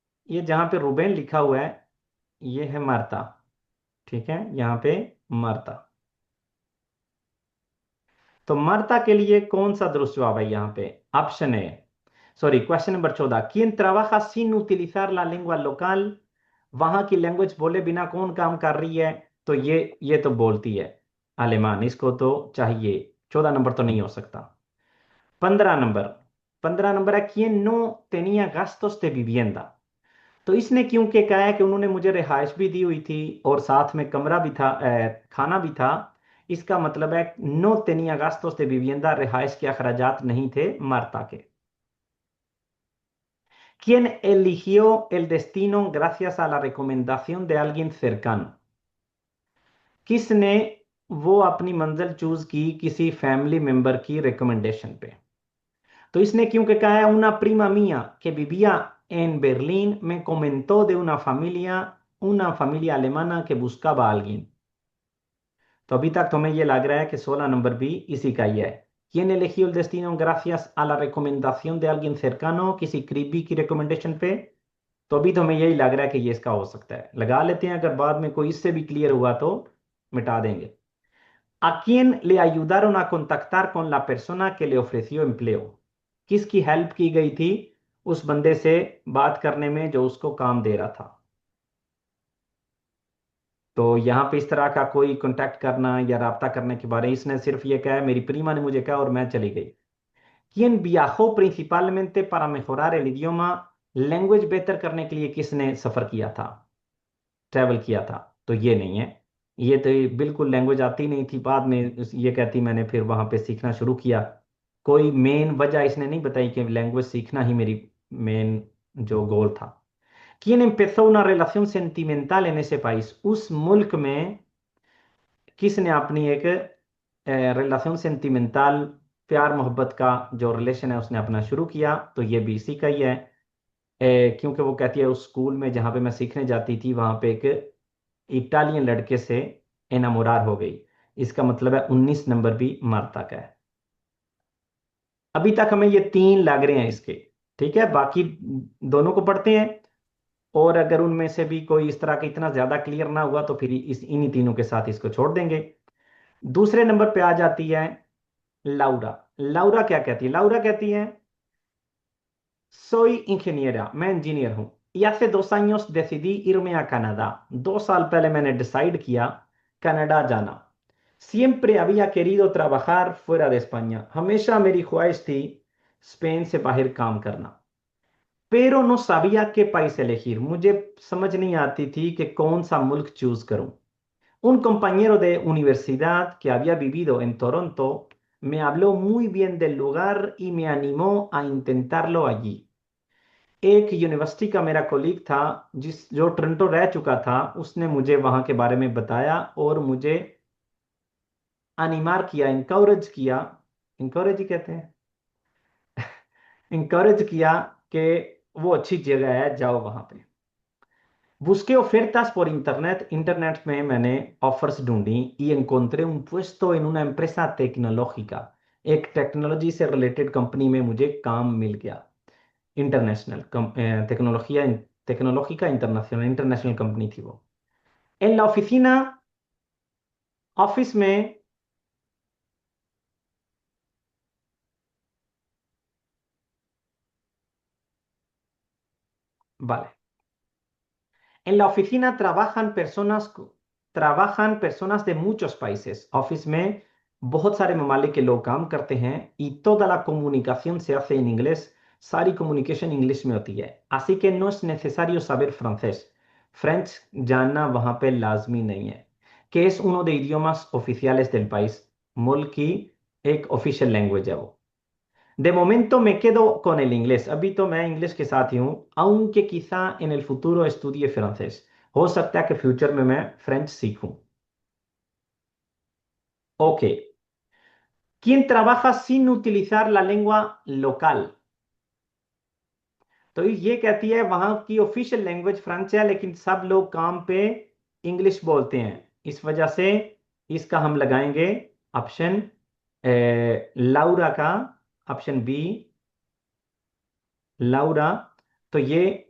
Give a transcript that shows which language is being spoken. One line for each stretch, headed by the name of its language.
Hindi: ये जहां पे रुबेन लिखा हुआ है ये है मार्ता। ठीक है, यहाँ पे मार्ता। तो मार्ता के लिए कौन सा दुरुस्त जवाब है यहाँ पे?
English: option A, sorry, question number 14,
Spanish: ¿quién trabaja sin utilizar la lengua local?
Hindi: वहां की लैंग्वेज बोले बिना कौन काम कर रही है? तो ये तो बोलती है आलेमान, इसको तो चाहिए। 14 नंबर तो नहीं हो सकता। 15 नंबर, 15 नंबर है,
Spanish: ¿quién no tenía gastos de vivienda?
Hindi: तो इसने क्योंकि कहा है कि उन्होंने मुझे रिहाइश भी दी हुई थी और साथ में कमरा भी था, खाना भी था। इसका मतलब है
Spanish: नो तेनिया गास्tos de vivienda,
Hindi: रिहाइश के अखराजात नहीं थे मार्ता के।
Spanish: ¿Quién eligió el destino gracias a la recomendación de alguien cercano?
Hindi: किसने वो अपनी मंजिल चूज की किसी फैमिली मेंबर की रिकमेंडेशन पे? तो इसने क्योंकि कहा है
Spanish: una prima mía que vivía en Berlín me comentó de una familia alemana que buscaba a alguien।
Hindi: तो अभी तक तुम्हें ये लग रहा है कि 16 नंबर भी इसी का ही है।
Spanish: ¿Quién eligió el destino gracias a la recomendación de alguien cercano?
Hindi: किसी करीबी की रिकमेंडेशन पे। तो अभी तुम्हें यही लग रहा है कि ये इसका हो सकता है। लगा लेते हैं, अगर बाद में कोई इससे भी क्लियर हुआ तो मिटा देंगे।
Spanish: ¿A quién le ayudaron a contactar con la persona que le ofreció empleo?
Hindi: किसकी हेल्प की गई थी उस बंदे से बात करने में जो उसको काम दे रहा था? तो यहाँ पे इस तरह का कोई कांटेक्ट करना या राब्ता करने के बारे में इसने सिर्फ ये कहा है मेरी प्रीमा ने मुझे कहा और मैं चली गई।
Spanish: ¿Quién viajó principalmente para mejorar el idioma?
Hindi: Language बेहतर करने के लिए किसने सफर किया था, ट्रैवल किया था? तो ये नहीं है। ये तो बिल्कुल लैंग्वेज आती नहीं थी, बाद में ये कहती मैंने फिर वहां पे सीखना शुरू किया। कोई मेन वजह इसने नहीं बताई कि लैंग्वेज सीखना ही मेरी मेन जो गोल था।
Spanish: ¿Quién empezó una relación sentimental en ese país?
Hindi: उस मुल्क में किसने अपनी एक रिलेशन सेंटिमेंटल, प्यार मोहब्बत का जो रिलेशन है उसने अपना शुरू किया? तो ये भी इसी का ही है। क्योंकि वो कहती है उस स्कूल में जहाँ पे मैं सीखने जाती थी वहां पे एक इटालियन लड़के से एनामोरार हो गई। इसका मतलब है 19 नंबर भी मार्ता का है। अभी तक हमें ये तीन लग रहे हैं इसके। ठीक है, बाकी दोनों को पढ़ते हैं और अगर उनमें से भी कोई इस तरह का इतना ज्यादा क्लियर ना हुआ तो फिर इस इन्हीं तीनों के साथ इसको छोड़ देंगे। दूसरे नंबर पे आ जाती है लाउरा। लाउरा क्या कहती है? लाउरा कहती है
Spanish: soy ingeniera,
Hindi: मैं इंजीनियर हूं,
Spanish: y hace 2 años decidí irme a Canadá।
Hindi: 2 साल पहले मैंने डिसाइड किया कनाडा जाना।
Spanish: Siempre había querido trabajar fuera de España,
Hindi: हमेशा मेरी ख्वाहिश थी स्पेन से बाहर काम करना।
Spanish: Pero no sabía qué país elegir,
Hindi: मुझे समझ नहीं आती थी कि कौन सा मुल्क चूज करूं।
Spanish: Un compañero de universidad que había vivido en Toronto me habló muy bien del lugar y me animó a intentarlo allí।
Hindi: एक यूनिवर्सिटी का मेरा कोलीग था जिस जो टोरंटो रह चुका था, उसने मुझे वहां के बारे में बताया और मुझे अनिमार किया, इंकरेज किया, इंकरेज ही कहते हैं, इंकरेज किया कि वो अच्छी जगह है, जाओ वहां पे।
Spanish: Busqué ofertas por internet,
Hindi: internet में मैंने ऑफर्स ढूंढी
Spanish: y encontré un puesto en una empresa tecnológica।
Hindi: एक टेक्नोलॉजी से रिलेटेड कंपनी में मुझे काम मिल गया। इंटरनेशनल टेक्नोलॉजिया टेक्नोलॉजिका इंटरनेशनल इंटरनेशनल कंपनी थी वो।
Spanish: En la oficina,
Hindi: ऑफिस में,
Spanish: vale, en la oficina trabajan personas de muchos países।
Hindi: Office में बहुत सारे ममालिक के लोग काम करते हैं
Spanish: y toda la comunicación se hace en inglés।
Hindi: सारी कम्युनिकेशन इंग्लिश में होती है।
Spanish: así que no es necesario saber francés।
Hindi: French जानना वहां पे लाजमी नहीं है।
Spanish: que es uno de idiomas oficiales del país।
Hindi: मुल्क की एक ऑफिशियल लैंग्वेज है वो।
Spanish: De momento me quedo con el inglés।
Hindi: अभी तो मैं इंग्लिश के साथ ही हूँ,
Spanish: aunque quizá en el futuro estudie francés।
Hindi: हो सकता है कि फ्यूचर में मैं फ्रेंच सीखूं।
English: Okay.
Spanish: ¿Quién trabaja sin utilizar la lengua local?
Hindi: तो ये कहती है वहां की ऑफिशियल लैंग्वेज फ्रेंच है लेकिन सब लोग काम पे इंग्लिश बोलते हैं, इस वजह से इसका हम लगाएंगे ऑप्शन लाउरा का, ऑप्शन बी लाउरा। तो ये